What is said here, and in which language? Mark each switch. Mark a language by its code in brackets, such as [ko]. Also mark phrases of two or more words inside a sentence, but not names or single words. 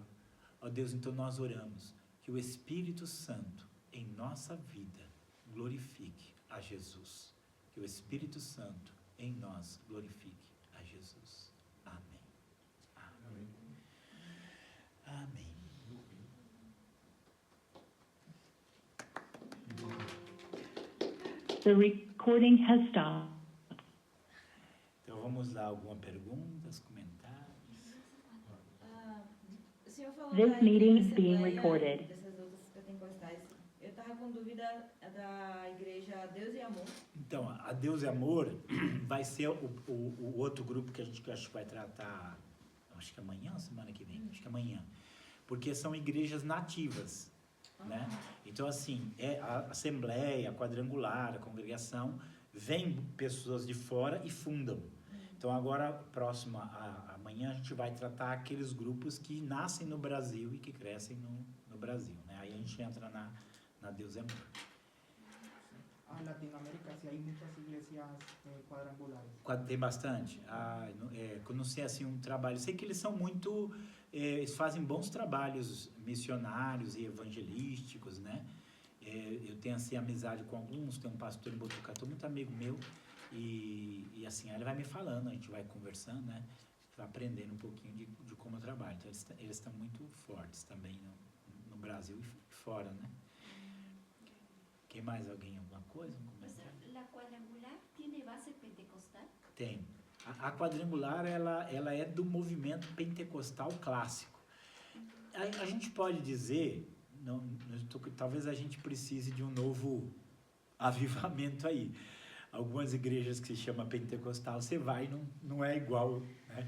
[pt] Ó Deus, então nós oramos que o Espírito Santo em nossa vida glorifique a Jesus. Que o Espírito Santo em nós glorifique a Jesus. Amém. Amém. Amém. [en] The recording has stopped. [pt] Então vamos lá, alguma perguntas, comentários? O senhor falou [en] This meeting is being recorded. [pt] Dessas outras pentecostais. Eu estava com dúvida da igreja Deus e Amor. Então, a Deus e Amor vai ser o outro grupo que a gente acho que vai tratar, acho que amanhã ou semana que vem? Acho que amanhã. Porque são igrejas nativas, né? Então, assim, a Assembleia, a Quadrangular, a Congregação, vem pessoas de fora e fundam. Então, agora, próximo amanhã, a gente vai tratar aqueles grupos que nascem no Brasil e que crescem no Brasil, né? Aí a gente entra na Deus e Amor. [es] En Latinoamérica sí hay muchas iglesias cuadrangulares. [pt] Tem bastante? Eu não sei assim um trabalho. Sei que eles são muito... eles fazem bons trabalhos missionários e evangelísticos, né? Eu tenho assim amizade com alguns. Tem um pastor em Botucatu, muito amigo meu. E assim, ele vai me falando, a gente vai conversando, né? Vai aprendendo um pouquinho de como eu trabalho. Então, eles estão muito fortes também no Brasil e fora, né? Quem mais? Alguém? Alguma coisa? Um comentário? [es] ¿La cuadrangular tiene base pentecostal? [pt] Tem. A Quadrangular, ela é do movimento pentecostal clássico. A gente pode dizer, talvez a gente precise de um novo avivamento aí. Algumas igrejas que se chama pentecostal, você vai, não é igual, né?